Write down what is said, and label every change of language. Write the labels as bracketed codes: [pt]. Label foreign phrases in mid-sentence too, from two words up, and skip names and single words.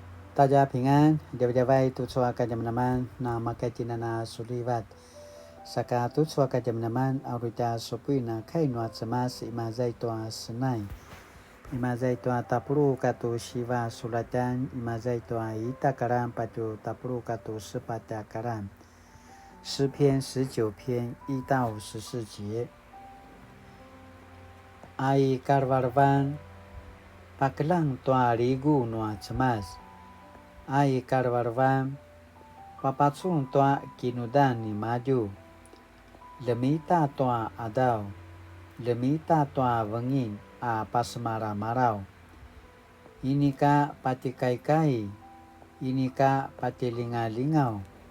[zh] 大家平安， [pwn] Dewai tutsua kajamnaman nama kajinana sulivat. Saka tutsua kajamnaman aurita sopuina kainwa tsemas imazai toa senai. Imazai toa tapuru katu shiva sulatan imazai toa ita karam patu tapuru katu sepata karam. [zh] 诗篇19篇1到14 节。 [pwn] Ai karvarvan paklang toa rigu noa cemas.Ai karvarvan papatsun toa kinudan ni maju lemita toa adau lemita toa wengin a pasmara marau ini ka pati kai ini ka pati lingau